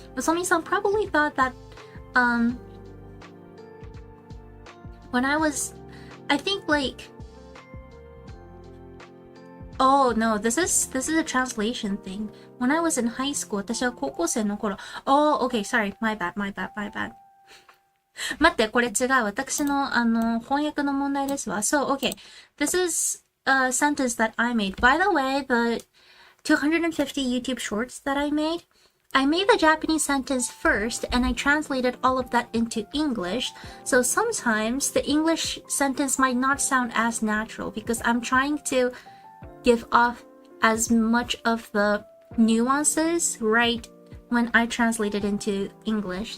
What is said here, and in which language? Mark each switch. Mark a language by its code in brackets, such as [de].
[en] Usomi-san probably thought that, when I was, I think like, oh no, this is a translation thing. When I was in high school, [ja] 私は高校生の頃. [en] Oh, okay, sorry, my bad. [ja] 待って、これ違う。私の、翻訳の問題ですわ。 [en] So, okay. This is a sentence that I made. By the way, the 250 YouTube shorts that I made the Japanese sentence first and I translated all of that into English. So sometimes the English sentence might not sound as natural because I'm trying to give off as much of the nuances right when I translate it into English.